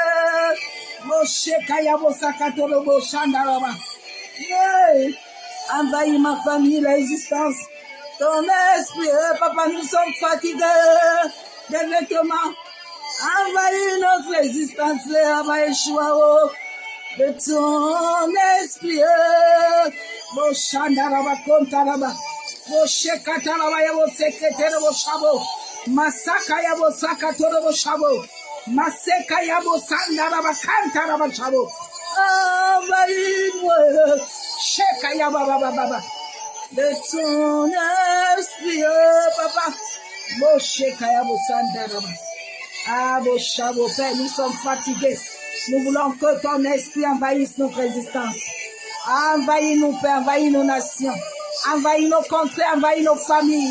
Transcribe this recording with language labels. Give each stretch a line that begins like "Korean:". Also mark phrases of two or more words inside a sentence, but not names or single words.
French: Envahis ma famille, l'existence. Ton esprit, papa, nous sommes fatigués des vêtements. Envahis notre existence, envahis de ton esprit. Boshandaraba kontaraba. Boshekataraba yabo sekete bo shabo. Masaka yabo sakatoro bo shabo. Maseka yabo sandaraba kantaraba shabo. envahis-nous. Shekaya baba baba. De ton esprit, papa. Moshe kaya bosandaraba. Ah, mon chavo, Père, nous sommes fatigués. Nous voulons que ton esprit envahisse notre existence. Envahis-nous, Père, envahis nos nations. Envahis nos contrées, envahis nos familles.